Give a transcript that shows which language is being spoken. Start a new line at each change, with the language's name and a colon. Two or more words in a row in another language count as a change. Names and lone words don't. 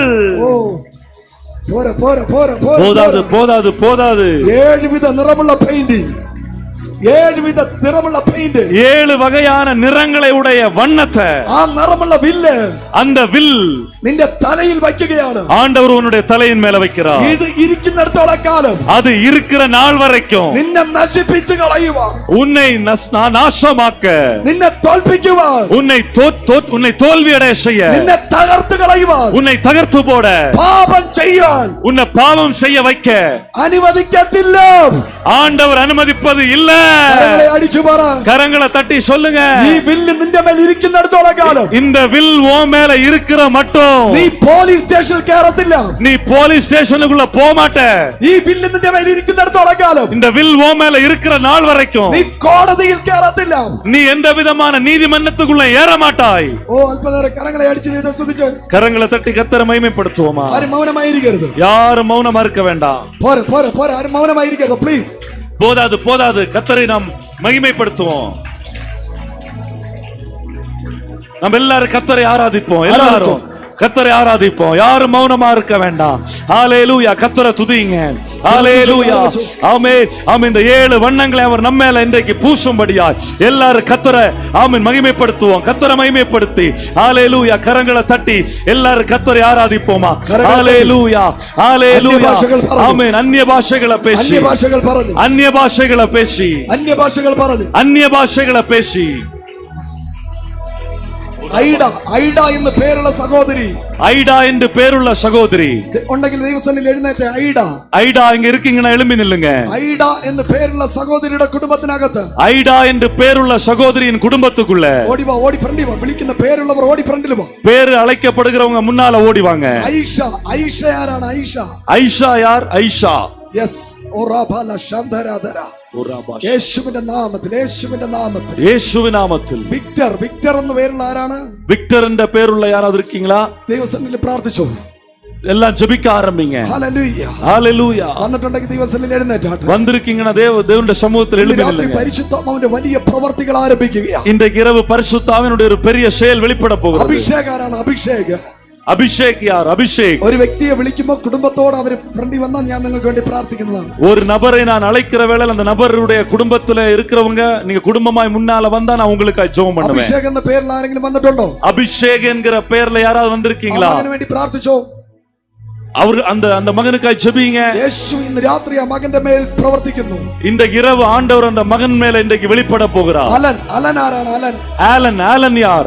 Malayalam: ഓ പോരെ പോരെ പോരെ പോരെ.
Tamil: போதாது போதாது போதாது.
Malayalam: 7 വിധ നിറമുള്ള പെയിന്റിംഗ്, 7 വിധ നിറമുള്ള പെയിന്റ്,
Tamil: 7 വകயான நிறங்களை உடைய வண்ணத்தை,
Malayalam: ആ നിറമുള്ള വില്ല്
Tamil: அந்த வில்
Malayalam: നിന്റെ തലയിൽ വയ്ക്കുകയാണ്.
Tamil: ஆண்டவர் உன்னுடைய தலையின் மேல வைக்கிறார்.
Malayalam: ഇത് ഇരിക്കുന്നിടത്തോളം കാലം
Tamil: அது இருக்கிற நாள் வரைக்கும்
Malayalam: നിന്നെ നശിപ്പിച്ചു കളയുവാൻ,
Tamil: உன்னை நாசமாக்க,
Malayalam: നിന്നെ തോൽപ്പിക്കുവാൻ,
Tamil: உன்னை தோல்வி அடைய செய்ய,
Malayalam: നിന്നെ തകർത്ത് കളയുവാൻ,
Tamil: உன்னை தகர்த்து போட,
Malayalam: പാപം ചെയ്യാൻ
Tamil: உன்னை பாவம் செய்ய வைக்க
Malayalam: അനുവദിക്കത്തില്ല.
Tamil: ஆண்டவர் அனுமதிப்பது இல்ல.
Malayalam: കരങ്ങളെ അടിച്ചു പറ.
Tamil: கரங்களை தட்டி சொல்லுங்க.
Malayalam: ഈ വില്ല് നിന്റെ മേൽ ഇരിക്കുന്നിടത്തോളം കാലം
Tamil: இந்த வில் ஓ மேல இருக்கிற மட்டும்
Malayalam: നീ പോലീസ് സ്റ്റേഷനിൽ കയറത്തില്ല.
Tamil: நீ போலீஸ் ஸ்டேஷனுக்குள்ள போக மாட்ட.
Malayalam: ഈ വില്ല് നിന്റെ മേൽ ഇരിക്കുന്നിടത്തോളം കാലം
Tamil: இந்த வில் ஓ மேல இருக்கிற நாள் வரைக்கும்
Malayalam: നീ കോടതിയിൽ കയറത്തില്ല.
Tamil: நீ எந்த விதமான நீதிமன்றத்துக்குள்ள ஏற மாட்டாய்.
Malayalam: ഓ അല്പനേരം കരങ്ങളെ അടിച്ച് നീ സ്തുതിച്ച്
Tamil: கரங்களை தட்டி கர்த்தரை மகிமைப்படுத்துவோமா?
Malayalam: ആരും മൗനമായിരിക്കരുത്.
Tamil: யாரும் மௌனமா இருக்க வேண்டாம்.
Malayalam: പോരെ പോരെ പോരെ, ആരും മൗനമായിരിക്കരുത് പ്ലീസ്.
Tamil: போதாது போதாது. கர்த்தரை நாம் மகிமைப்படுத்துவோம். நம்ம எல்லாரும் கர்த்தரை ஆராதிப்போம். எல்லாரும் கர்த்தரை ஆராதிப்போம். யாரும் மௌனமா இருக்க வேண்டாம். ஹalleluya. கர்த்தரை துதிங்க. ஹalleluya. ஆமென். ஆமென். இந்த 7 வண்ணங்களை அவர் நம்ம மேல இன்றைக்கு பூசும்படியாய் எல்லாரும் கர்த்தரை ஆமென் மகிமைப்படுத்துவோம். கர்த்தரை மகிமைப்படுத்தி ஹalleluya கரங்களை தட்டி எல்லாரும் கர்த்தரை ஆராதிப்போமா? ஹalleluya. ஹalleluya. ஆமென். அந்நிய பாஷைகளை பேசி,
Malayalam: അന്യ ഭാഷകൾ പറഞ്ഞു,
Tamil: அந்நிய பாஷைகளை பேசி,
Malayalam: അന്യ ഭാഷകൾ പറഞ്ഞു.
Tamil: அந்நிய பாஷைகளை பேசி
Malayalam: ഐഡ എന്ന് പേരുള്ള സഹോദരി,
Tamil: ஐடா என்று பேருள்ள சகோதரி
Malayalam: ഉണ്ടെങ്കിൽ ദൈവസന്നിധിയിൽ എഴുന്നേറ്റ്.
Tamil: ஐடா இங்க இருக்கீங்கன்னா எழும்பி நில்லுங்க.
Malayalam: ഐഡ എന്ന് പേരുള്ള സഹോദരിയുടെ കുടുംബത്തിനകത്ത്, ஐடா என்று பேருள்ள சகோதரியின் குடும்பத்துக்குள்ள ഓടി വാ, ഓടി ഫ്രണ്ടിൽ വാ. വിളിക്കുന്ന പേരുള്ളവർ ഓടി ഫ്രണ്ടിൽ വാ.
Tamil: பேரு அழைக்கப்படுகிறவங்க முன்னால ஓடி வாங்க.
Malayalam: ഐഷ. ഐഷ ആരാണ്? ഐഷ.
Tamil: ஐஷா யார்? ஐஷா. യെസ്. ഓറാബാല ശാന്തരാധര.
Malayalam: യേശുവിന്റെ നാമത്തിൽ, യേശുവിന്റെ നാമത്തിൽ, യേശുവിൻ നാമത്തിൽ. വിക്ടർ. വിക്ടർ എന്ന പേരുള്ള ആരാണ്?
Tamil: விக்டர் என்ற பேருள்ள யாராவது இருக்கீங்களா?
Malayalam: ദൈവസന്നിധിയിൽ പ്രാർത്ഥിച്ചോ.
Tamil: எல்லாம் ஜெபிக்க ஆரம்பிங்க.
Malayalam: ഹല്ലേലൂയ.
Tamil: ஹalleluya.
Malayalam: വന്നിട്ടുണ്ടെങ്കിൽ ദൈവസന്നിധിയിൽ എഴുന്നേറ്റാട്ടെ.
Tamil: வந்திருக்கீங்கன்னா தேவனுடைய சமூகத்தில் எழும்பி
Malayalam: രാത്രി
Tamil: நில்லுங்க.
Malayalam: പരിശുദ്ധാത്മാവിന്റെ വലിയ പ്രവർത്തികൾ ആരംഭിക്കുകയാണ്.
Tamil: இன்றைக்கு இரவு பரிசுத்தாவினுடைய ஒரு பெரிய செயல் வெளிப்பட போகிறது.
Malayalam: അഭിഷേകാരാണ്? അഭിഷേക്.
Tamil: அபிஷேக் யார்? அபிஷேக்.
Malayalam: ഒരു വ്യക്തിയെ വിളിക്കുമ്പോൾ കുടുംബത്തോട് അവർ ഫ്രണ്ടിൽ വന്നാൽ ഞാൻ നിങ്ങൾക്ക് വേണ്ടി പ്രാർത്ഥിക്കുന്നതാണ്.
Tamil: ஒரு நபரை நான் அழைக்கிற வேளையில் அந்த நபருடைய குடும்பத்துல இருக்கிறவங்க நீங்க குடும்பமாய் முன்னால வந்தா நான் உங்களுக்கு ஜெபம் பண்ணுவேன்.
Malayalam: അഭിഷേക് എന്ന പേരിൽ ആരെങ്കിലും വന്നിട്ടുണ്ടോ?
Tamil: அபிஷேக் என்கிற பெயர்ல யாராவது வந்திருக்கீங்களா?
Malayalam: അവന് വേണ്ടി പ്രാർത്ഥിച്ചോ.
Tamil: அவர் அந்த மகனுக்காய் ஜெபிங்க.
Malayalam: യേശു ഇന്ന് രാത്രി ആ മകന്റെ മേൽ പ്രവർത്തിക്കുന്നു.
Tamil: இந்த இரவு ஆண்டவர் அந்த மகன் மேல இன்றைக்கு வெளிப்பட போகிறார்.
Malayalam: അലൻ. അലൻ ആരാണ്? അലൻ.
Tamil: ஆலன் யார்?